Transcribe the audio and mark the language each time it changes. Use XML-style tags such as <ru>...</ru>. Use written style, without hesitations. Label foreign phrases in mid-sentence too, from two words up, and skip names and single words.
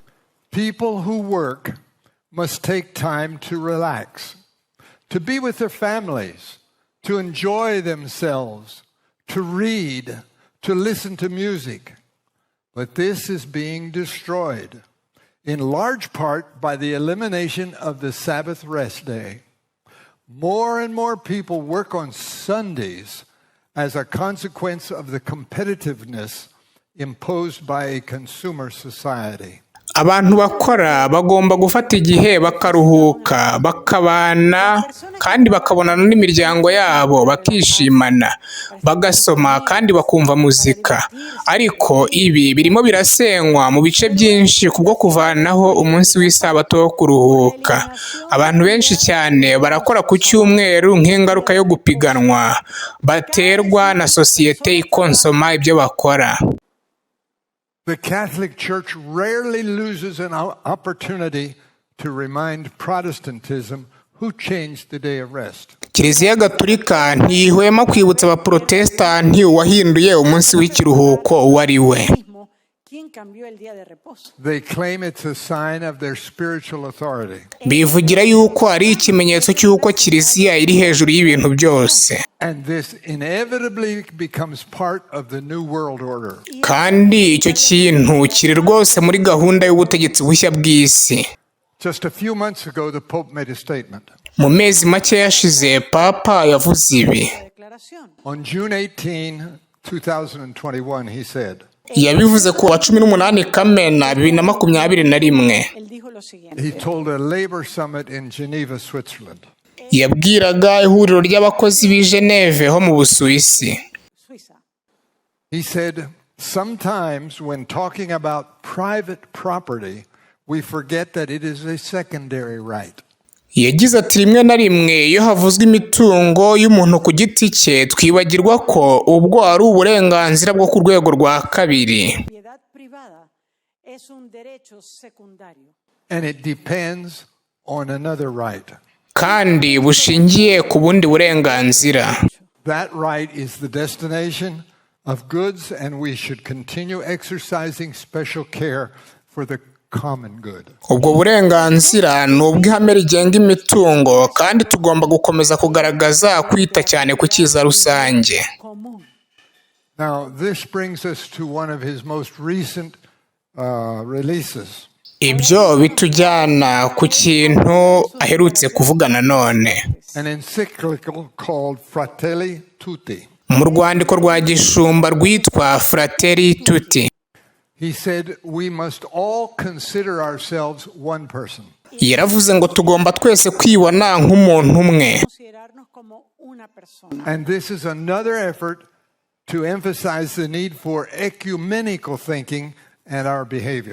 <en>People who work must take time to relax, to be with their families, to enjoy themselves, to read, to listen to music. But this is being destroyed, in large part by the elimination of the Sabbath rest day. More and more people work on Sundays as a consequence of the competitiveness imposed by a consumer society.</en> <rw>Abantu bakora bagomba gufata igihe bakaruhuka, bakabana kandi bakabonana n'imiryango yabo, bakishimana, bagasoma kandi bakumva muzika. Ariko ibi birimo birasenywa mu bice byinshi kubwo kuvanaho umunsi w'isabato wo kuruhuka. Abantu benshi cyane barakora ku cyumweru nk'ingaruka yo gupiganwa baterwa na sosiyete ikonsoma ibyo bakora.</rw> <en>The Catholic Church rarely loses an opportunity to remind Protestantism who changed the day of rest.</en> <rw>Kiliziya Gatolika ntihwema kwibutsa Abaprotestanti uwahinduye umunsi w'ikiruhuko uwo ari we.</rw> <en>They claim it's a sign of their spiritual authority.</en> <rw>Bivugira yuko ari ikimenyetso cy'uko Kiliziya iri hejuru y'ibintu byose.</rw> <en>And this inevitably becomes part of the New World Order.</en> <rw>Kandi icyo kintu kiri rwose muri gahunda y'ubutegetsi bushya bw'isi.</rw> <en>Just a few months ago, the Pope made a statement.</en> <rw>Mu mezi make yashize Papa yavuze ibi.</rw> <en>On June 18, 2021, he said,</en> <rw>Yabivuze ku wa 18 Kamena 2021.</rw> <en>he told a labor summit in Geneva, Switzerland.</en> <rw>Yabwiraga ihuriro ry'abakozi b'i Geneve ho mu Busuwisi.</rw> <en>He said, sometimes when talking about private property, we forget that it is a secondary right.</en> <rw>Yagize ati rimwe na rimwe iyo havuzwe imitungo y'umuntu ku giti cye twibagirwa ko ubwo ari uburenganzira bwo ku rwego rwa kabiri.</rw> <en>And it depends on another right.</en> <rw>Kandi bushingiye ku bundi burenganzira.</rw> <en>That right is the destination of goods, and we should continue exercising special care for the common good.</en> <rw>Ubwo burenganzira ni ubw'ihame rigenga imitungo kandi tugomba gukomeza kugaragaza kwita cyane ku cyiza rusange.</rw> <en>Now, this brings us to one of his most recent releases.</en> <rw>Ibyo bitujyana ku kintu aherutse kuvuga nanone.</rw> <en>An encyclical called Fratelli Tutti.</en> <rw>Mu rwandiko rwa gishumba rwitwa Fratelli Tutti.</rw> <en>He said we must all consider ourselves one person.</en> <rw>Yaravuze ngo tugomba twese kwibona nk'umuntu umwe.</rw> <en>And this is another effort to emphasize the need for ecumenical thinking and our behavior.</en>